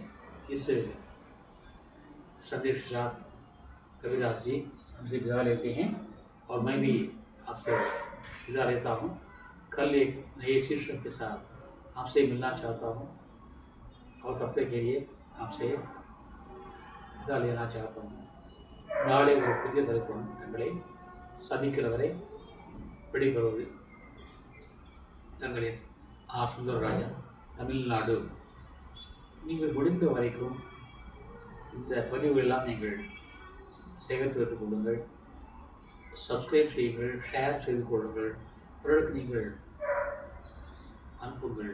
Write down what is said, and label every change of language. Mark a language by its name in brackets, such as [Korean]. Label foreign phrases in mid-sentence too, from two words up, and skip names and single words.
[Hindi] इस संदेश के साथ कबीरदास जी हमसे विदा लेते हैं और मैं भी आपसे विदा लेता हूँ। कल एक नए शीर्षक के साथ आपसे मिलना चाहता हूँ और तब तक के लिए आपसे विदा लेना चाहता हूँ। [Tamil] நாளை ஒரு புதிய தலைப்புடன் தங்களை சந்திக்கிறவரை விடைபெறுவது தங்களின் ஆர் சுந்தரராஜன், தமிழ்நாடு. நீங்கள் முடிந்த வரைக்கும் இந்த பதிவுகளெல்லாம் நீங்கள் சேகரித்து வைத்துக் கொள்ளுங்கள், சப்ஸ்கிரைப் செய்யுங்கள், ஷேர் செய்து கொள்ளுங்கள், பிறருக்கு நீங்கள் அனுப்புங்கள்.